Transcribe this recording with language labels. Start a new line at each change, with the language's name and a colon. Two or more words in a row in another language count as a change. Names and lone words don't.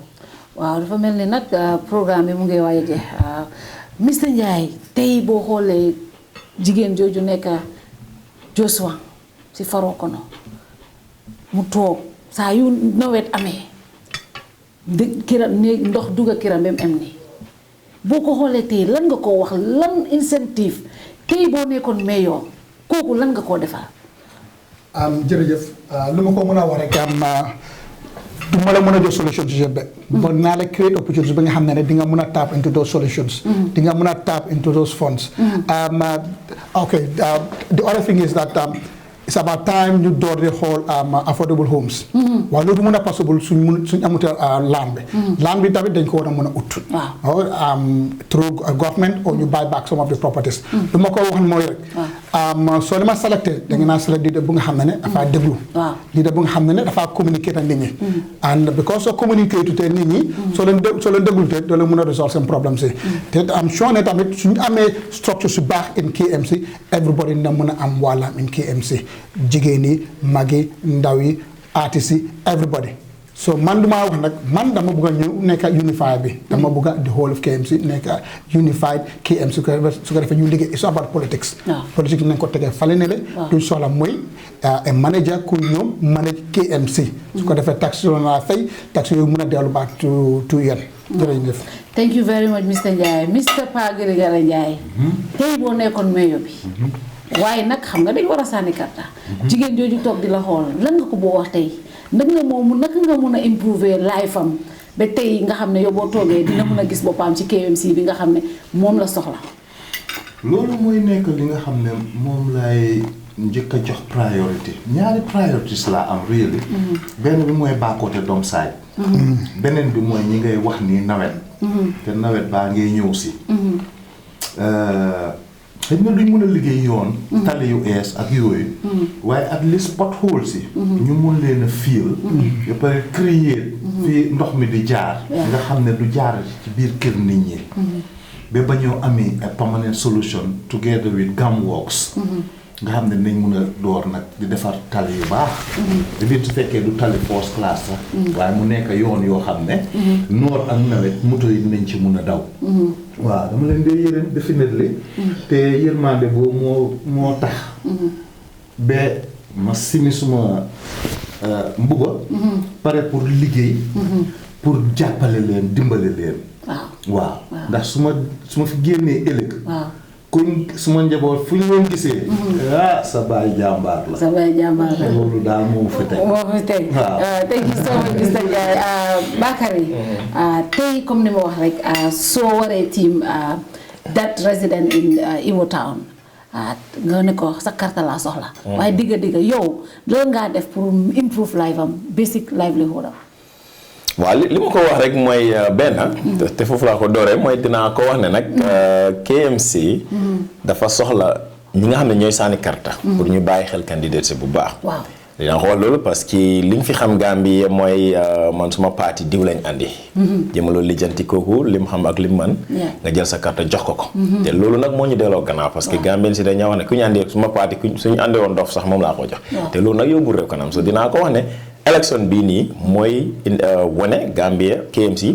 Wolof: waaw dafa mel ni nag programme bi mu ngi waaj a jeex Mr Ndiaye tey boo xoolee jigéen jooju nekk Joshua si Farokono mu toog saa yu nawet amee kiram néeg ndox dugga kiram ba mu am nii boo ko xoolee tey lan nga koo wax lan incentive tey boo nekkoon mayor kooku lan nga koo defal. jërëjëf lu ma ko mën a wax rek du ma la mën a jox solution ci yëpp but naa la
English: create opportunities
Wolof: ba nga xam ne di nga mën a
English: tap into those solutions.
Wolof: di nga mën a
English: tap into those funds. Okay, the other thing is that it's about time
Wolof: ñu door di xool
English: affordable homes.
Wolof: waaw loolu mën a possible suñ amutee land bi. land bi tamit dañ ko war a mën a ut.
English: through government or ñu buy back some of the properties.
Wolof: lu ma ko wax mooy rek. soo dama selecté da nga naa select leader bu nga xam ne dafa déglu. leader bu nga xam ne dafa communiquer ak nit ñi.
English: and because
Wolof: soo communiquer te nit ñi. soo leen déglu te doo leen mën a resolve seen problème si. te am sure ne tamit suñu amee structure su baax
English: in KMC
Wolof: everybody na mën a am wàllam
English: in KMC.
Wolof: jigéen yi mag yi ndaw yi artistes yi everybody so man duma wax nag man dama bëgg a ñëw nekk unified bi dama bëgg a
English: the whole of KMC
Wolof: nekk unified KMC su ko defee ñu liggéey
English: it's about politics
Wolof: politique nañ ko tegee fale ne le duñ soxla mooy a manager ku ñoom manage KMC su ko defee taxe yoon naa fay taxe yooyu mën a dellu baat to yéen jërëjëf
English: thank you very much Mr. Njie Mr.
Wolof: Pa Girigara Njie tey boo nekkoon mayor bi waaye nag xam nga dañ war a sànni karta jigéen jooju toog di la xool lan nga ko boo wax tey naka nga mën a improver life am ba tey nga xam ne yow boo toogee dina mën a gis boppam ci KMC bi nga xam ne moom la soxla. loolu mooy nekk li nga xam ne moom lay njëkk a jox priorité ñaari priorities laa am really benn bi mooy baakote doom saay beneen bi mooy ñi ngay wax ni nawet te nawet baa ngay ñëw si xëy na duñ mën a liggéey yoon tali yu ees ak yooyu waaye
English: at least potholes
Wolof: yi ñu mun leen a fiil ba pare créer fii ndox mi di jaar nga xam ne du jaar ci biir kër nit ñi ba ba ñoo amee
English: a permanent solution together with gam works
Wolof: nga xam ne nañ mun a door nag di defar tali yu baax di biir su fekkee du tali
English: first class
Wolof: sax waaye mu nekk yoon yoo xam ne noor ak nawet moto yi dinañ ci mun a daw waaw dama leen dee yërëm definitely te yërmande boobu moo tax ba ma simi suma mbuba pare pour liggéey pour jàppale leen dimbale leen waaw ndax su ma fi génnee ëllëg kuñ suma njaboot fu ñu leen gisee sa baay jàmbaar la sa baay jàmbaar la loolu daal moo fi teg
English: thank you so much Mr.
Wolof: Njie Bakary tey comme ni ma wax rek soo waree
English: team that resident in Iwo Town
Wolof: nga ne ko sa carte laa soxla waaye digga yow loolu ngaa def pour
English: improve life
Wolof: am
English: basic livelihood
Wolof: am waaw li ma ko wax rek mooy benn te foofu laa ko dooree mooy dinaa ko wax ne nag KMC dafa soxla ñi nga xam ne ñooy sànni karta pour ñu bàyyi xel candidature bu baax dinaa ko wax loolu parce que liñ fi xam Gambie mooy man suma parti diw lañ andi jëma loolu lijjanti kooku lim xam ak lim man nga jël sa carte jox ko te loolu nag moo ñu delloo gannaaw parce que Gambien si dañoo wax ne ku ñu andi suma parti suñu andi woon dof sax moom laa ko jox te loolu nag yóbbu réew kanam so dinaa ko wax ne élection bii nii mooy wane Gambia KMC